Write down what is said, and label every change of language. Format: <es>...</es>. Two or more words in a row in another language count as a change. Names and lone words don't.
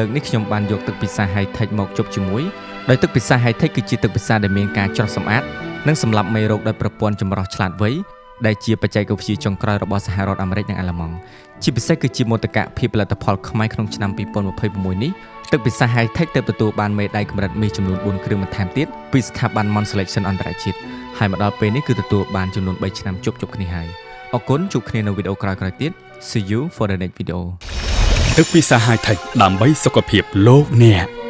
<km>កនេះខ្ញុំបានយកទឹកពិសាហៃថេកមកជប់ជាមួយដោយទឹកពិសាហៃថេកគឺជាទឹកពិសាដែលមានការច្រោះសម្អាតនិងសម្លាប់មេរោគដោយប្រព័ន្ធចម្រោះឆ្លាតវៃដែលជាបច្ចេកវិទ្យាចុងក្រោយរបស់សហរដ្ឋអាមេរិកនិងអាល្លឺម៉ង់ជាពិសេសគឺជាមោទកភាពផលិតផលខ្មែរក្នុងឆ្នាំ2026នេះទឹកពិសាហៃថេកទើបទទួលបានមេដាយកម្រិតមាសចំនួន4គ្រឿងបន្ថែមទៀតពីស្ថាប័ន Mon Selection អន្តរជាតិហើយមកដល់ពេលនេះគឺទទួលបានចំនួន3ឆ្នាំជប់គ្នាហើយអរគុណជួបគ្នានៅវីដេអូក្រោយៗទៀត</km> <en>See you for the next video</en> <km>ទឹកពិសាហៃថេកដើម្បីសុខភាពលោកអ្នក</km>